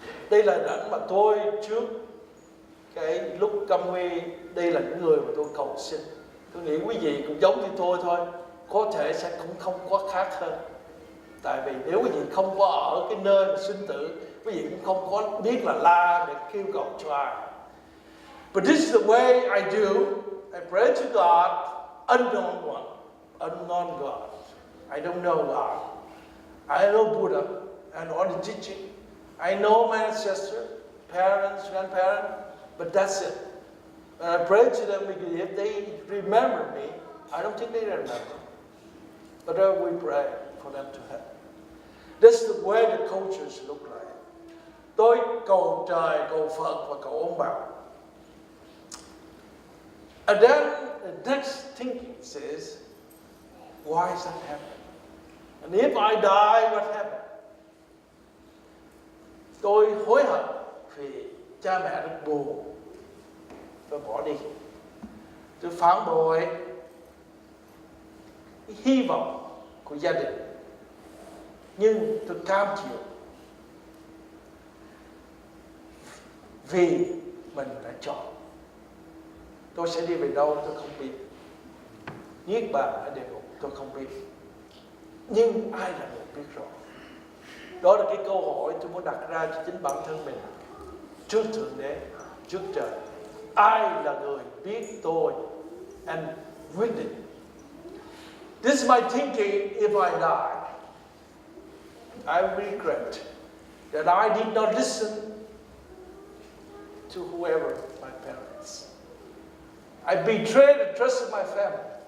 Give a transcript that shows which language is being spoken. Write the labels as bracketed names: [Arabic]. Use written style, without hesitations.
[Vietnamese] Đây là ảnh mà tôi trước cái lúc câm nguy, đây là những người mà tôi cầu xin. Tôi nghĩ quý vị cũng giống như tôi thôi, có thể sẽ cũng không có khác hơn. Tại vì nếu quý vị không có ở cái nơi mà sinh tử, quý vị cũng không có biết là la để kêu cầu cho ai. [English] But this is the way I do. I pray to God, unknown one, unknown God. I don't know God. I know Buddha and all the teaching. I know my ancestors, parents, grandparents, but that's it. And I pray to them because if they remember me, I don't think they remember. But we pray for them to have. This is the way the cultures look like. [Vietnamese] Tôi cầu trời, cầu Phật và cầu ông bà. [English] And then the next thinking says, why is that happening? And if I die, what happened? [Vietnamese] Tôi hối hận vì cha mẹ rất buồn. Tôi bỏ đi. Tôi phản bội cái hy vọng của gia đình. Nhưng tôi cam chịu. vì mình đã chọn. Tôi sẽ đi về đâu tôi không biết. Niết bàn ở địa ngục tôi không biết. Nhưng ai là người biết rõ? Đó là cái câu hỏi tôi muốn đặt ra cho chính bản thân mình. Trước Thượng Đế, trước trời, ai là người biết tôi and quyết định? [English] This is my thinking. If I die, I regret that I did not listen to whoever, my parents. I betrayed the trust of my family.